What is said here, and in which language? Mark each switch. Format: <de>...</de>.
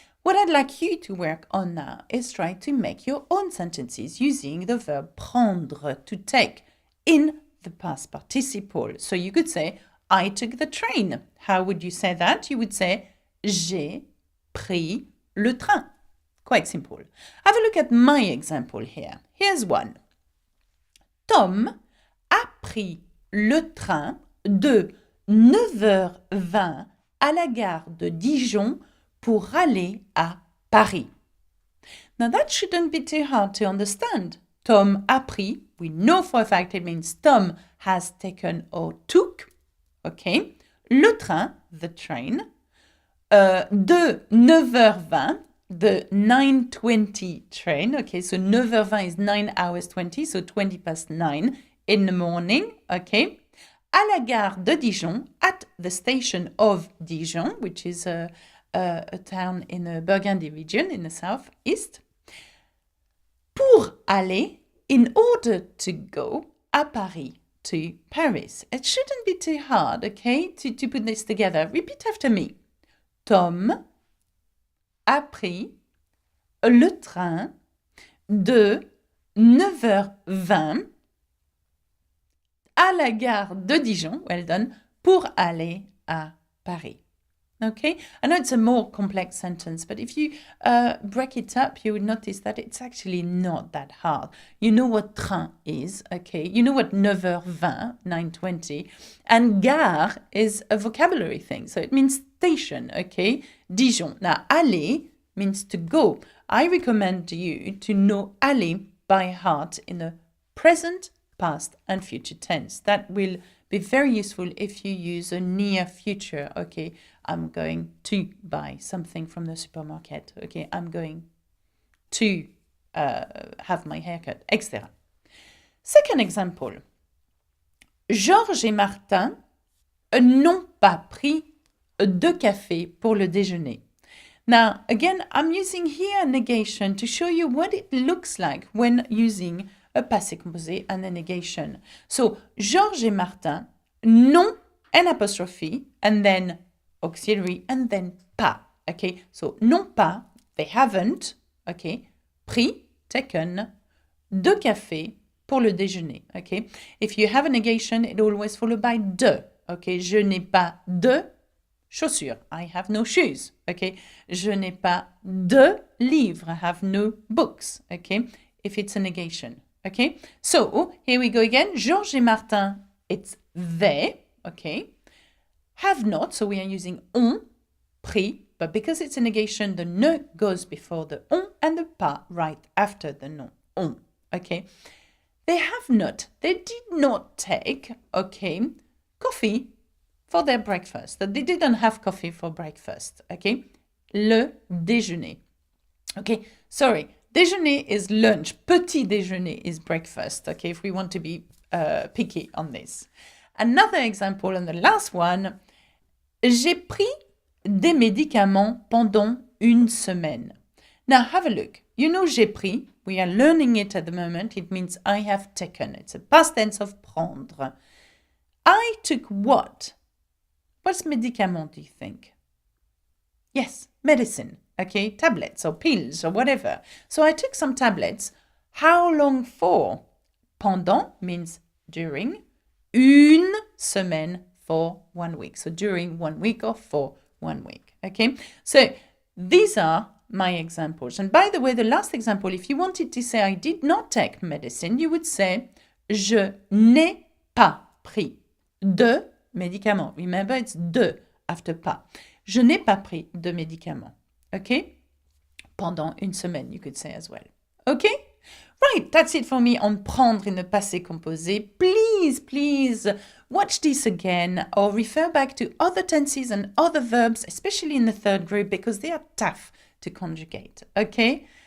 <en>What I'd like you to work on now is try to make your own sentences using the verb prendre, to take, in the past participle. So you could say, I took the train. How would you say that? You would say,</en> <fr>j'ai pris le train.</fr> <en>Quite simple. Have a look at my example here. Here's one.</en> <fr>Tom a pris le train de 9h20 à la gare de Dijon pour aller à Paris.</fr> <en>Now that shouldn't be too hard to understand.</en> <fr>Tom a pris,</fr> <en>we know for a fact it means Tom has taken or took, okay, le train, the train, de 9h20, the 9:20 train, okay, so 9h20 is 9 hours 20, so 20 past 9 in the morning, okay,</en> <fr>à la gare de Dijon,</fr> <en>at the station of Dijon, which is a town in the Burgundy region in the southeast,</en> <fr>pour aller,</fr> <en>in order to go,</en> <fr>à Paris,</fr> <en>to Paris. It shouldn't be too hard, okay, to put this together. Repeat after me.</en> <fr>Tom a pris le train de 9h20 à la gare de Dijon,</fr> <en>well done,</en> <fr>pour aller à Paris.</fr> <en>Okay, I know it's a more complex sentence, but if you break it up, you would notice that it's actually not that hard. You know what train is, okay? You know what 9h20, 9:20, and gare is a vocabulary thing, so it means station, okay? Dijon. Now, aller means to go. I recommend you to know aller by heart in the present, past, and future tense. That will be very useful if you use a near future, okay? I'm going to buy something from the supermarket, okay? I'm going to have my haircut, etc. Second example.</en> <fr>Georges et Martin n'ont pas pris de café pour le déjeuner.</fr> <en>Now, again, I'm using here a negation to show you what it looks like when using a passé composé and a negation. So, Georges et Martin n'ont an apostrophe and then auxiliary and then pas. Okay, so n'ont pas, they haven't, okay, pris, taken,</en> <fr>de café pour le déjeuner.</fr> <en>Okay, if you have a negation, it always followed by de.</en> <fr>Okay, je n'ai pas de chaussures.</fr> <en>I have no shoes.</en> <fr>Okay, je n'ai pas de livres.</fr> <en>I have no books. Okay, if it's a negation. Okay, so here we go again. Georges et Martin, it's they. Okay, have not, so we are using ont pris, but because it's a negation, the ne goes before the on and the pas right after the non. On. Okay, they have not. They did not take. Okay, coffee for their breakfast. They didn't have coffee for breakfast. Okay,</en> <fr>le déjeuner.</fr> <en>Okay, sorry. Déjeuner is lunch. Petit déjeuner is breakfast. Okay, if we want to be picky on this. Another example, and the last one.</en> <fr>J'ai pris des médicaments pendant une semaine.</fr> <en>Now have a look. You know j'ai pris. We are learning it at the moment. It means I have taken. It's a past tense of prendre. I took what? What's médicament, do you think? Yes, medicine. Okay, tablets or pills or whatever. So I took some tablets. How long for? Pendant means during.</en> <fr>Une semaine</fr> <en>for 1 week. So during 1 week or for 1 week. Okay, so these are my examples. And by the way, the last example, if you wanted to say I did not take medicine, you would say</en> <fr>je n'ai pas pris de médicaments.</fr> <en>Remember, it's de after pas.</en> <fr>Je n'ai pas pris de médicaments.</fr> <en>Okay?</en> <fr>Pendant une semaine,</fr> <en>you could say as well. Okay? Right, that's it for me on prendre in the passé composé. Please watch this again or refer back to other tenses and other verbs, especially in the third group, because they are tough to conjugate. Okay?</en>